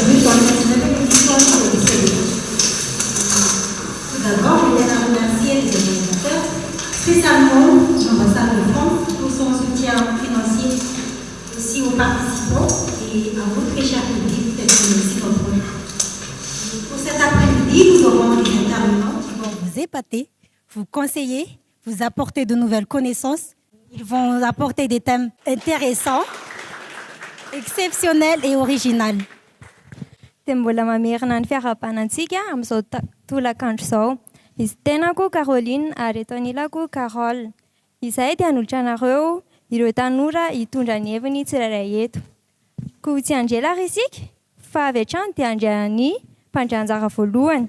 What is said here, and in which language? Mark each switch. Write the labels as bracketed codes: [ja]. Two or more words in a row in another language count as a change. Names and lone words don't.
[fr] Tout d'abord, je voudrais remercier les organisateurs, spécialement l'ambassade de France pour son soutien financier, aussi aux participants et à vous, très chers publics, peut-être aussi votre projet. Pour cet après-midi, nous aurons des intervenants qui vont vous épater, vous conseiller, vous apporter de nouvelles connaissances. Ils vont apporter des thèmes intéressants, exceptionnels et originaux. [mg] Dia mbola mamerina ny fiarahabanantsika amin'izao tolakandro izao. Izy tenako Caroline ary eto anilako Carole. Izay dia hanolotra anareo ireo tanora hitondra ny heviny tsirairay eto. Koa tsy andrela ary isika fa avy hatrany dia andrian'ny mpandray anjara voalohany.